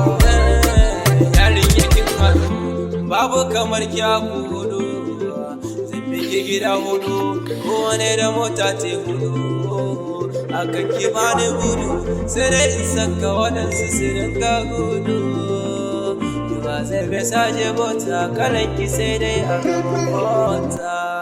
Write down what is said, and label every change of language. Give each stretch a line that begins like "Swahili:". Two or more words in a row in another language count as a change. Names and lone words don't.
Hausa: Eh, yarin ya kin haɗu, babu kamar ki a gudu, zan bi ki gida hudu, ko wani da mota te hudu. A kan ki ba ni gudu, sai dai in saka waɗansu su dinga gudu.
English: You are the best
Hausa: ajibo, kalan ki sai dai a gaban mota.